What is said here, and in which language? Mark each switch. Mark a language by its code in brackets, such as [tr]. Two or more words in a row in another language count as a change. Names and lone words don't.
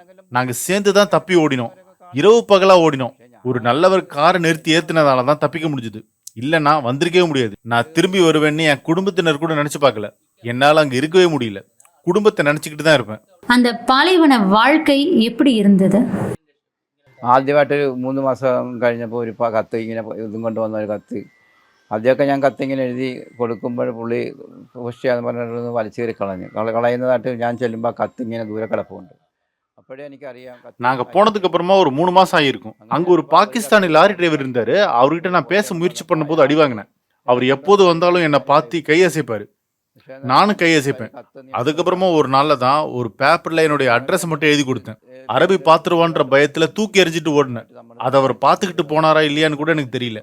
[ta] நாங்க சேர்ந்து தான் தப்பி ஓடினோம். இரவு பகலா ஓடினோம். ஒரு நல்லவர் காரை நிறுத்தி ஏத்துனதால தான் தப்பிக்க முடிஞ்சது. இல்லைன்னா வந்திருக்கவே முடியாது. நான் திரும்பி வருவேன்னு என் குடும்பத்தினர் கூட நினைச்சு பார்க்கல. என்னால அங்க இருக்கவே முடியல. குடும்பத்தை நினைச்சுக்கிட்டு தான் இருப்பேன். அந்த பாலைவன வாழ்க்கை எப்படி இருந்தது? [ml] ആദ്യമായിട്ട് 3 മാസം കഴിഞ്ഞപ്പോൾ ഒരു കത്ത് ഇങ്ങനെ ഇതും കൊണ്ട് വന്ന ഒരു കത്ത്. ആദ്യമൊക്കെ ഞാൻ കത്തിങ്ങനെ എഴുതി കൊടുക്കുമ്പോൾ പുള്ളി പുഷ്ടിയാന്ന് പറഞ്ഞിട്ട് വലിച്ചു കയറി കളയുന്നതായിട്ട് ഞാൻ ചെല്ലുമ്പോൾ ആ കത്ത് ഇങ്ങനെ ദൂരെ കിടപ്പുണ്ട്. അപ്പോഴേ എനിക്കറിയാം [ta] நாங்க போனதுக்கு அப்புறமா ஒரு 3 மாசம் ஆகியிருக்கும். அங்க ஒரு பாகிஸ்தானி லாரி டிரைவர் இருந்தாரு. அவர்கிட்ட நான் பேச முயற்சி பண்ணும்போது அடி வாங்கினேன். அவர் எப்போது வந்தாலும் என்னை பார்த்து கையசைப்பாரு. நானும் கையசைப்பேன். அதுக்கப்புறமா ஒரு நாள்ல தான் ஒரு பேப்பர்ல என்னுடைய அட்ரஸ் மட்டும் எழுதி கொடுத்தேன். அரபி பாத்துருவான்ற பயத்துல தூக்கி எறிஞ்சிட்டு ஓடினேன். அதை அவர் பார்த்துக்கிட்டு போனாரா இல்லையான்னு கூட எனக்கு தெரியல.